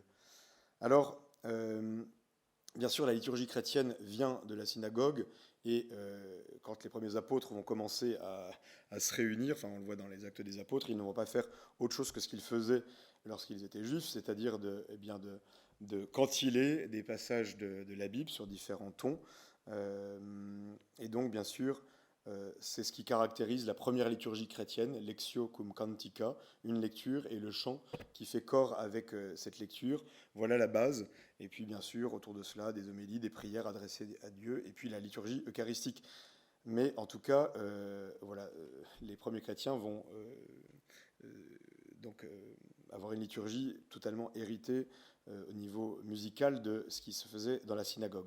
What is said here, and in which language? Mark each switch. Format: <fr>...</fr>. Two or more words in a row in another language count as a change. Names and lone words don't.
<fr>Alors, bien sûr, la liturgie chrétienne vient de la synagogue, et quand les premiers apôtres vont commencer à se réunir, enfin on le voit dans les Actes des Apôtres, ils ne vont pas faire autre chose que ce qu'ils faisaient lorsqu'ils étaient juifs, c'est-à-dire de cantiler des passages de la Bible sur différents tons. Et donc, bien sûr, c'est ce qui caractérise la première liturgie chrétienne,</fr> <la>lectio cum cantica,</la> <fr>une lecture et le chant qui fait corps avec cette lecture. Voilà la base. Et puis, bien sûr, autour de cela, des homélies, des prières adressées à Dieu, et puis la liturgie eucharistique. Mais en tout cas, voilà, les premiers chrétiens vont donc avoir une liturgie totalement héritée au niveau musical de ce qui se faisait dans la synagogue.</fr>